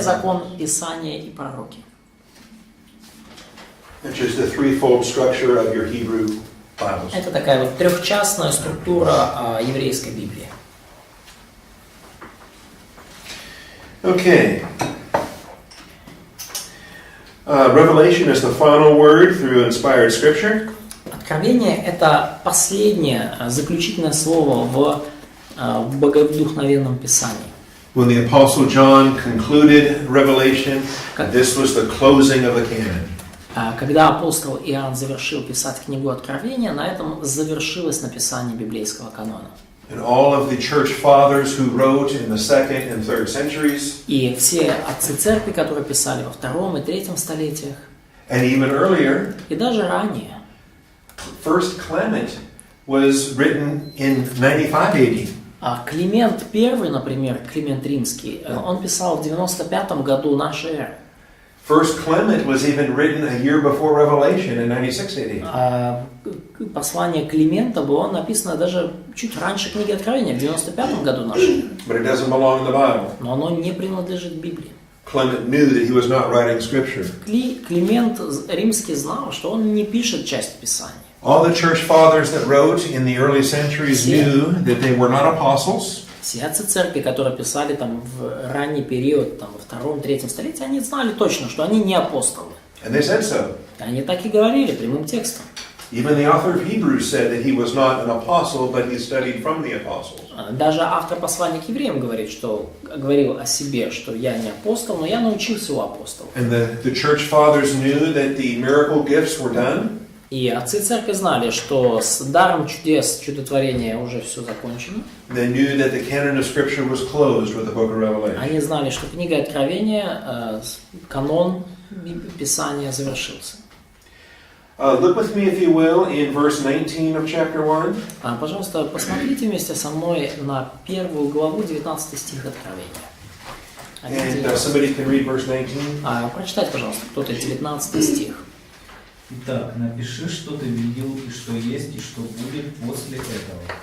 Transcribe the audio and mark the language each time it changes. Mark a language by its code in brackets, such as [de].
[ru] закон, Писания и пророки. [en] It's just the threefold structure of your Hebrew Bibles. [ru] Это такая вот трехчастная структура еврейской Библии. [en] Okay. Revelation is the final word through inspired scripture. [ru] Откровение – это последнее, заключительное слово в богодухновенном Писании. [en] When the Apostle John concluded Revelation, this was the closing of the canon. [ru] Когда апостол Иоанн завершил писать книгу Откровения, на этом завершилось написание библейского канона. [en] And all of the church fathers who wrote in the 2nd and 3rd centuries, [ru] И все отцы церкви, которые писали во 2 и 3 столетиях, [en] and even earlier, [ru] и даже ранее, [en] First Clement was written in 95 AD. [ru] Климент I, например, Климент Римский, он писал в 95 году нашей эры. [en] First Clement was even written a year before Revelation in 96 AD. [ru] Послание Климента было написано даже чуть раньше книги Откровения, в 95 году нашей эры. [en] But it doesn't belong in the Bible. [ru] Но оно не принадлежит Библии. [en] Clement knew that he was not writing scripture. [ru] Климент Римский знал, что он не пишет часть Писания. [en] All the church fathers that wrote in the early centuries knew that they were not apostles. [ru] Все отцы церкви, которые писали там в ранний период, там, во 2-3 столетии, они знали точно, что они не апостолы. [en] And they said so. [ru] Они так и говорили прямым текстом. [en] Even the author of Hebrews said that he was not an apostle, but he studied from the apostles. [ru] Даже автор послания к евреям говорил о себе, что я не апостол, но я научился у апостолов. [en] And the church fathers knew that the miracle gifts were done. [ru] И отцы церкви знали, что с даром чудес, чудотворения уже все закончено. [en] They knew that the canon of Scripture was closed with the book of Revelation. [ru] Они знали, что книга Откровения, канон Писания завершился. [en] Look with me, if you will, in verse 19 of chapter 1. [ru] Пожалуйста, посмотрите вместе со мной на 1 главу, 19 стих Откровения. [en] And somebody can read verse 19. [ru] Прочитайте, пожалуйста, кто-то 19 стих. Итак, напиши, что ты видел, и что есть, и что будет после этого.